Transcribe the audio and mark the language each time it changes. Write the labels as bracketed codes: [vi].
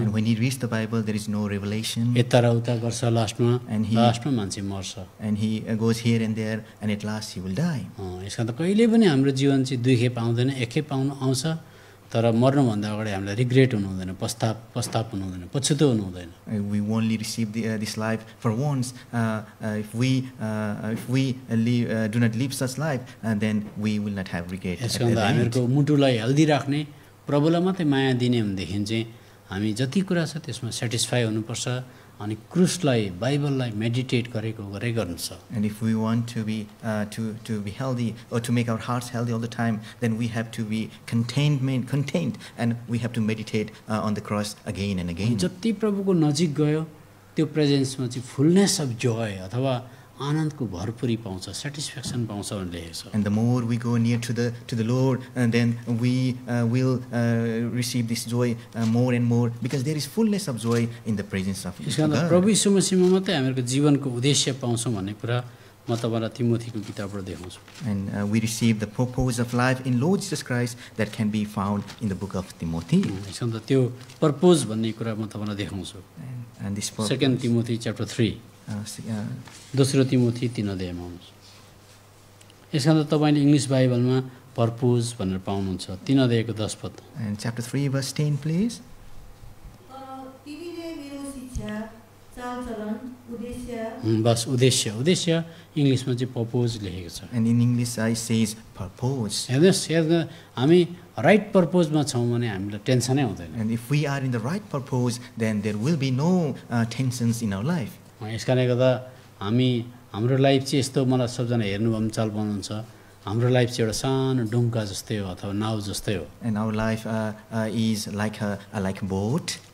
[en] And when he reads the Bible, there is no revelation. [ne] यता र उता गर्छ, [en] And he- [ne] लास्टमा मान्छे मर्छ। [en] And he goes here and there, and at last he will die. [ne] यस कारण कहिले पनि हाम्रो जीवन चाहिँ दुई खेप आउँदैन, एक खेप आउँछ, तर मर्नुभन्दा अगाडि हामीलाई रिग्रेट हुनु हुँदैन, पश्चाताप हुनु हुँदैन, पछुतो हुनु हुँदैन। [en] We only receive this life for once. If we do not live such life, then we will not have regret. [ne] Yes [en] at [ne] कारण [en] the end. [ne] हामीहरूको मुटुलाई हेल्दी राख्ने, प्रभुलाई मात्रै माया दिने भनेदेखि चाहिँ हामी जति कुरा छ त्यसमा सेटिस्फाई हुनुपर्छ, अनि क्रुसलाई, बाइबललाई मेडिटेट गरेकै गर्नु छ। [en] And if we want to be healthy, or to make our hearts healthy all the time, then we have to be contained, and we have to meditate on the cross again and again. [ne] जति प्रभुको नजिक गयो त्यो प्रेजेन्समा चाहिँ [en] fullness of joy [ne] अथवा आनन्दको भरपुरी पाउँछ, satisfaction पाउँछ भनेर लेखेको छ। [en] And the more we go near to the Lord, and then we will receive this joy more and more, because there is fullness of joy in the presence of [ne] यस कारण [en] God. [ne] प्रभु यीशु मसीहमा मात्रै हामीहरूको जीवनको उद्देश्य पाउँछौँ भन्ने कुरा म तपाईँलाई तिमोथीको किताबबाट देखाउँछु। [en] And we receive the purpose of life in Lord Jesus Christ that can be found in the book of Timothy. [ne] यस कारण त्यो पर्पोज भन्ने कुरा म तपाईँलाई देखाउँछु। [en] And this purpose, [ne] 2 Timothy chapter 3, दोस्रो तिमोथी 3 अध्यायमा आउनुहोस्। यस कारण तपाईँले इङ्ग्लिस बाइबलमा पर्पोज भनेर पाउनुहुन्छ, 3 अध्यायको 10 पद। [en] and chapter 3 verse 10, please. [ne] तर तिमीले मेरो शिक्षा, चालचलन, उद्देश्य, बस उद्देश्य इङ्ग्लिसमा चाहिँ पर्पोज लेखेको छ। [en] And in English it says purpose. [ne] हेर्नुहोस्, हामी राइट पर्पोजमा छौँ भने हामीलाई टेन्सनै हुँदैन। [en] And if we are in the right purpose, then there will be no tensions in our life. [ne] यस कारणले गर्दा हाम्रो लाइफ चाहिँ यस्तो, मलाई सबजना हेर्नुभयो भने चाल पाउनुहुन्छ, हाम्रो लाइफ चाहिँ एउटा सानो डुङ्गा जस्तै हो अथवा नाउ जस्तै हो। [en] And our life is like a boat.